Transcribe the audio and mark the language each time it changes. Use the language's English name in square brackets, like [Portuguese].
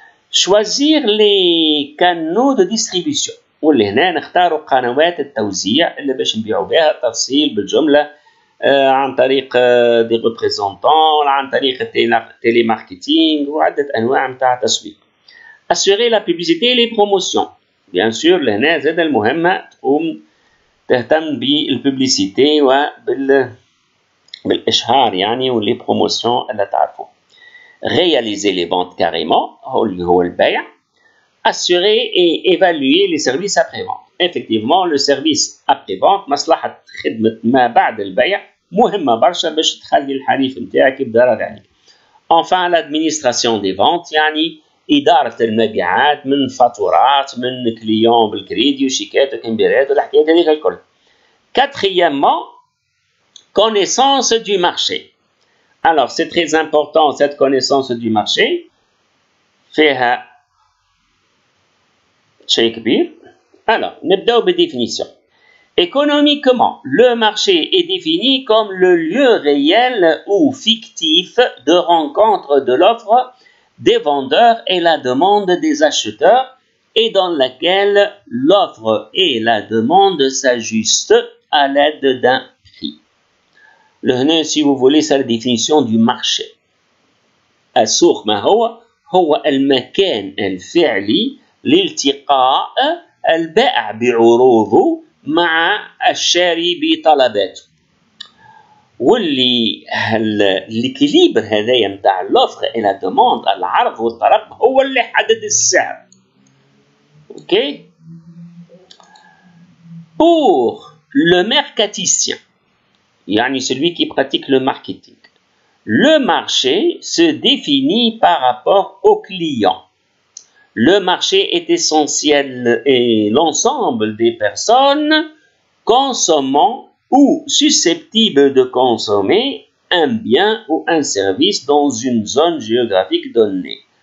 [Arabic] شوازير لي كانو دو ديستريبيسيون واللي هنا نختاروا قنوات التوزيع اللي باش نبيعوا بها التفصيل بالجمله عن طريق دي ريبريزونطون عن طريق التيلي ماركتينغ وعده انواع نتاع التسويق. اسيغي لا بوبليسيتي لي بروموسيون بيان سور لهنا زاد المهمه تقوم تهتم بالبوبليسيتي بالاشهار يعني واللي بروموسيون اللي تعرفوا. [French] réaliser les ventes carrément [Arabic] اللي هو البيع. [French] assurer et évaluer les services après-vente. Effectivement le service après-vente [Arabic] مصلحة خدمة ما بعد البيع مهمة برشا باش تخلي الحريف نتاعك يبدا راضي عليك. [French] Enfin l'administration des ventes [Arabic] يعني إدارة المبيعات من فاتورات من كليون بالكريدي وشيكات وكمبيرات والحكايات هذيك الكل. [French] Quatrièmement connaissance du marché. Alors c'est très important cette connaissance du marché. [Arabic] فيها شيء كبير. [French] Alors [Arabic] نبداو بالديفينيسيون. [French] Économiquement, le marché est défini comme le lieu réel ou fictif de rencontre de l'offre des vendeurs et la demande des acheteurs et dans laquelle l'offre et la demande s'ajustent à l'aide d'un prix. [Arabic] هنا [French] si vous voulez c'est la définition du marché. [Arabic] السوق ما هو المكان الفعلي لالتقاء البائع بعروضه مع الشاري بطلباته. واللي الكليبر هذايا نتاع لوفر اي لا دوموند العرض والطلب هو اللي حدد السعر. اوكي. [French] Pour le mercaticien يعني celui qui pratique le marketing, le marché se définit par rapport au client. Le marché est essentiel et l'ensemble des personnes consommant ou susceptibles de consommer un bien ou un service dans une zone géographique donnée.